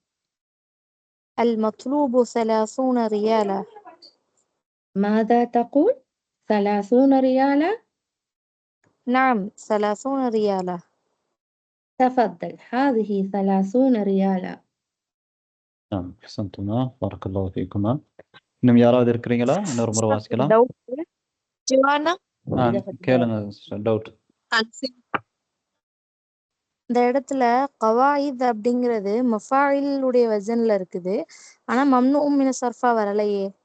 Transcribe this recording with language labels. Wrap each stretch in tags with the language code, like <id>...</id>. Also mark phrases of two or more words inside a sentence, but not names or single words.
<ar>المطلوب 30 ريالا. ماذا تقول؟ 30 ريالا؟ نعم 30 ريالا. تفضل هذه 30 ريالا. نعم أحسنتما بارك الله فيكما.</ar> <ta>இன்னும் யாராவது இருக்கிறீங்களா? இன்னொரு முறை வாசிக்கலாம். ஜோனா கேளுங்க டவுட். இந்த இடத்துல கவாயித் அப்படிங்கிறது மஃபாயிலுடைய வசன்ல இருக்குது. ஆனா</ta> <ar>ممنوعا من الصرف</ar> <ta>வரலையே.</ta>